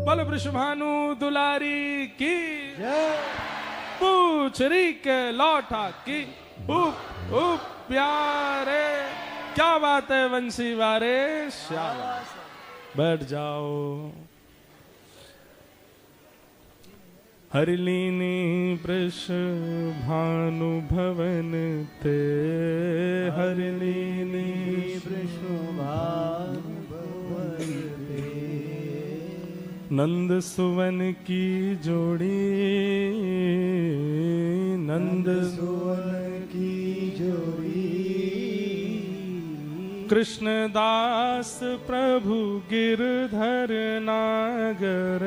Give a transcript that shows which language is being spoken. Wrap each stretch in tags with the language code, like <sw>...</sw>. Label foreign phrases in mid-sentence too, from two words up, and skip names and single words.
<hi>वृषभानु दुलारी की, जय पूछ री के लौटा की, उप उप प्यारे। क्या बात है वंशी वारे, श्याम बैठ जाओ।</hi> <bra>हरिलीनी वृषभानु भवन ते, हरिलीनी वृषभानु भवन ते, नंद सुवन की जोड़ी, नंद सुवन की जोड़ी, कृष्णदास प्रभु गिरधर नागर,</bra>